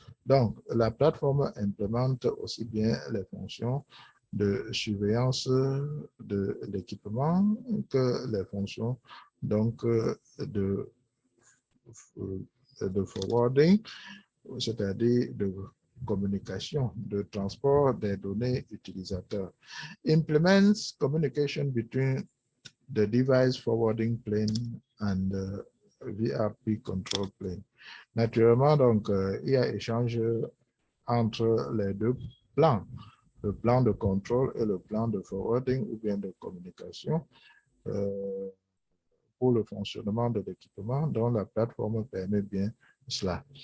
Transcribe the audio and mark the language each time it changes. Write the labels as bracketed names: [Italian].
[French] Donc, la plateforme implémente aussi bien les fonctions de surveillance de l'équipement que les fonctions donc de forwarding, c'est-à-dire de communication, de transport des données utilisateurs. [English] Implements communication between the device forwarding plane and the VRP control plane. [French] Naturellement, donc, il y a échange entre les deux plans, le plan de contrôle et le plan de forwarding ou bien de communication pour le fonctionnement de l'équipement dont la plateforme permet bien cela.